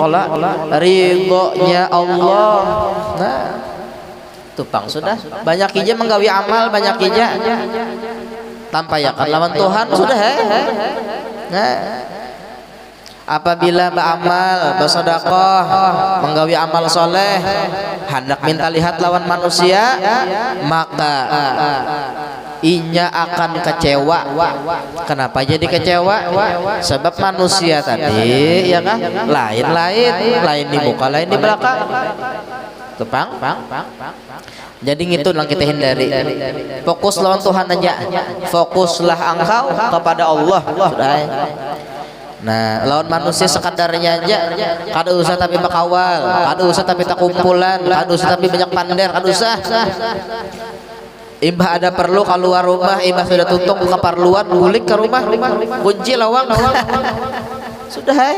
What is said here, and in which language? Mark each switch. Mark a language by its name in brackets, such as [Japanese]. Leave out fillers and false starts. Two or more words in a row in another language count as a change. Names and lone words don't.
[Banjar] Allah ridhonya Allah nah tupang sudah banyak ija menggawi amal banyak ija tanpa yakin lawan Tuhan sudah nah apabila beramal bersedekah menggawi amal soleh hendak minta lihat lawan manusia maka inya akan kecewa. Kenapa jadi kecewa? Sebab manusia tadi ya kan lain di muka lain di belakang tepang jadi gitu yang kita hindari fokus lawan Tuhan aja fokuslah engkau kepada Allah nah lawan manusia sekadarnya aja kada usah tapi bakawal kada usah tapi tak kumpulan kada usah tapi banyak pander kada usah imbah ada perlu keluar rumah imbah sudah tutup keperluan bulik ke rumah kunci lawang sudah